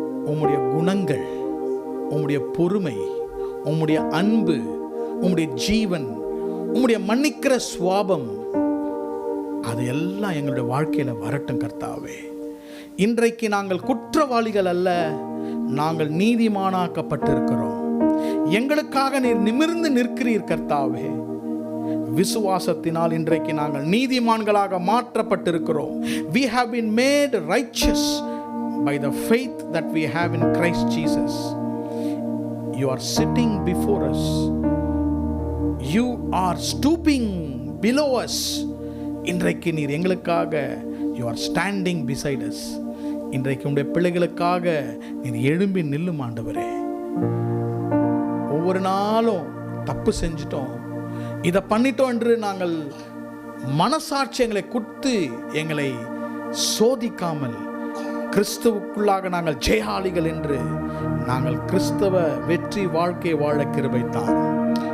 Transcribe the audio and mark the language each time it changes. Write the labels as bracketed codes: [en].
[ta] உம்முடைய குணங்கள், உம்முடைய பொறுமை, உம்முடைய அன்பு, உம்முடைய ஜீவன், உம்முடைய மன்னிக்கிற சுவாபம், அது எல்லாம் எங்களுடைய வாழ்க்கையில வரட்டும் கர்த்தாவே. இன்றைக்கு நாங்கள் குற்றவாளிகள் அல்ல, நாங்கள் நீதிமானாக்கப்பட்டிருக்கிறோம். எங்களுக்காக நீர் நிமிர்ந்து நிற்கிறீர் கர்த்தாவே. விசுவாசத்தினால் இன்றைக்கு நாங்கள் நீதிமான்களாக மாற்றப்பட்டிருக்கிறோம். [en] We have been made righteous by the faith that we have in Christ Jesus. You are sitting before us. You are stooping below us. [ta] இன்றைக்கு நீர் எங்களுக்காக [en] you are standing beside us. [ta] இன்றைக்கு உடைய பிள்ளைகளுக்காக நீர் எழும்பி நில்லும் ஆண்டவரே. ஒவ்வொரு நாளும் தப்பு செஞ்சிட்டோம், இதை பண்ணிட்டோம் என்று நாங்கள் மனசாட்சி எங்களை குத்து எங்களை சோதிக்காமல், கிறிஸ்துவுக்குள்ளாக நாங்கள் ஜெயாளிகள் என்று நாங்கள் கிறிஸ்தவ வெற்றி வாழ்க்கை வாழ கிருபை தாரும்.